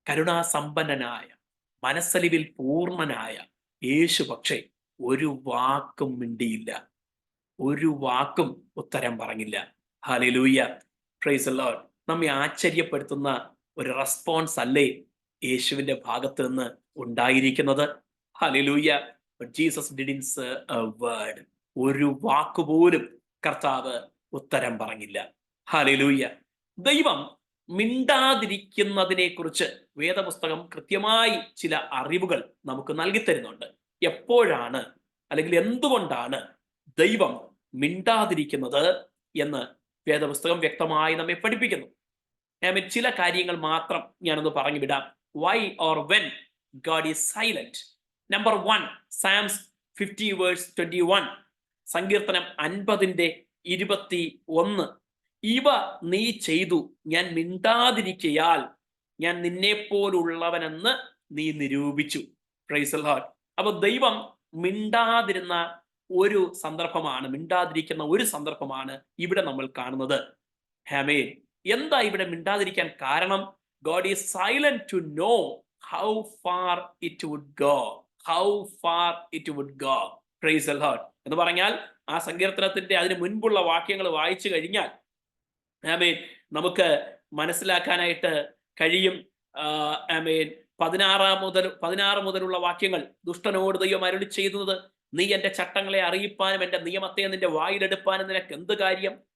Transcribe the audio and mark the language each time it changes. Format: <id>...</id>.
<ml>കരുണാസമ്പന്നനായ, മനസ്സലിവിൽ പൂർണ്ണനായ യേശു പക്ഷേ ഒരു വാക്കും മിണ്ടിയില്ല, ഒരു വാക്കും ഉത്തരം പറഞ്ഞില്ല. ഹല്ലേലൂയ.</ml> <en>Praise the lord.</en> <ml>നമ്മെ ആശ്ചര്യപ്പെടുത്തുന്ന ഒരു റെസ്പോൺസ് അല്ലേ യേശുവിന്റെ ഭാഗത്ത് നിന്ന് ഉണ്ടായിരിക്കുന്നത്? Hallelujah.</ml> <en>But Jesus didn't say a word.</en> <ml>ഒരു വാക്കുപോലും കർത്താവ് ഉത്തരം പറഞ്ഞില്ല. ഹല്ലേലൂയ. ദൈവം മിണ്ടാതിരിക്കുന്നതിനെ കുറിച്ച് വേദപുസ്തകം കൃത്യമായി ചില അറിവുകൾ നമുക്ക് നൽകി തരുന്നുണ്ട്. എപ്പോഴാണ് അല്ലെങ്കിൽ എന്തുകൊണ്ടാണ് ദൈവം മിണ്ടാതിരിക്കുന്നത് എന്ന് വേദപുസ്തകം വ്യക്തമായി നമ്മെ പഠിപ്പിക്കുന്നു. ചില കാര്യങ്ങൾ മാത്രം ഞാനൊന്ന് പറഞ്ഞു വിടാം.</ml> <en>Why or when God is silent? Number 1, Psalms 50 verse 21.</en> <ml>സങ്കീർത്തനം 50:21. ഇവ നീ ചെയ്തു, ഞാൻ മിണ്ടാതിരിക്കയാൽ ഞാൻ നിന്നെപ്പോലുള്ളവനെന്ന് നീ നിരൂപിച്ചു.</ml> <en>Praise the lord.</en> <ml>അപ്പൊ ദൈവം മിണ്ടാതിരുന്ന ഒരു സന്ദർഭമാണ്, മിണ്ടാതിരിക്കുന്ന ഒരു സന്ദർഭമാണ് ഇവിടെ നമ്മൾ കാണുന്നത്. ആമേൻ. എന്താ ഇവിടെ മിണ്ടാതിരിക്കാൻ കാരണം?</ml> <en>God is silent to know how far it would go. How far it would go. Praise the Lord.</en> <ml>എന്ന് പറഞ്ഞാൽ ആ സങ്കീർത്തനത്തിന്റെ അതിന് മുൻപുള്ള വാക്യങ്ങൾ വായിച്ചു കഴിഞ്ഞാൽ ആമേൻ നമുക്ക് മനസ്സിലാക്കാനായിട്ട് കഴിയും. ആമേൻ 16 മുതലുള്ള വാക്യങ്ങൾ, ദുഷ്ടനോട് ദൈവം അരുളി ചെയ്യുന്നത്, നീ എന്റെ ചട്ടങ്ങളെ അറിയിപ്പാനും എന്റെ നിയമത്തെ നിന്റെ വായിലെടുപ്പാനും നിനക്ക് എന്ത് കാര്യം?</ml>